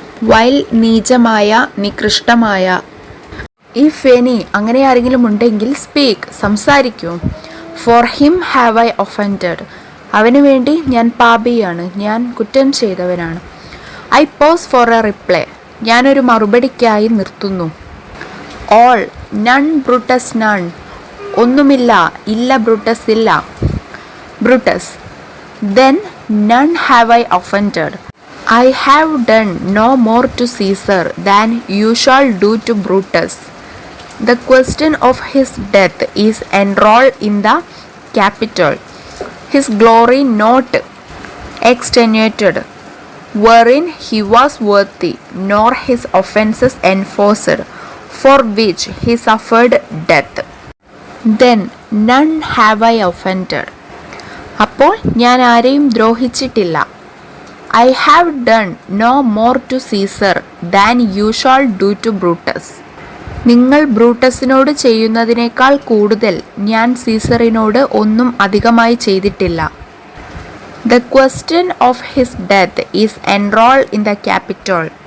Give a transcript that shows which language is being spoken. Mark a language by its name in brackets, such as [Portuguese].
[Malayalam] While നീചമായ, നികൃഷ്ടമായ. [English] if any [Malayalam] അങ്ങനെ ആരെങ്കിലും ഉണ്ടെങ്കിൽ, speak സംസാരിക്കൂ, [English] for him have I offended, [Malayalam] അവന് വേണ്ടി ഞാൻ പാപിയാണ്, ഞാൻ കുറ്റം ചെയ്തവനാണ്. [English] I pause for a reply, [Malayalam] ഞാനൊരു മറുപടിക്കായി നിർത്തുന്നു. [English] all, none Brutus none, [Malayalam] ഒന്നുമില്ല, ഇല്ല ബ്രൂട്ടസ് ഇല്ല. [English] Brutus, then none have I offended. I have done no more to Caesar than you shall do to Brutus. The question of his death is enrolled in the Capitol, his glory not extenuated, wherein he was worthy, nor his offences enforced, for which he suffered death. Then none have I offended. [Malayalam] അപ്പോൾ ഞാൻ ആരെയും ദ്രോഹിച്ചിട്ടില്ല. [English] I have done no more to Caesar than you shall do to Brutus. [Malayalam] നിങ്ങൾ ബ്രൂട്ടസിനോട് ചെയ്യുന്നതിനേക്കാൾ കൂടുതൽ ഞാൻ സീസറിനോട് ഒന്നും അധികമായി ചെയ്തിട്ടില്ല. [English] The question of his death is enrolled in the Capitol.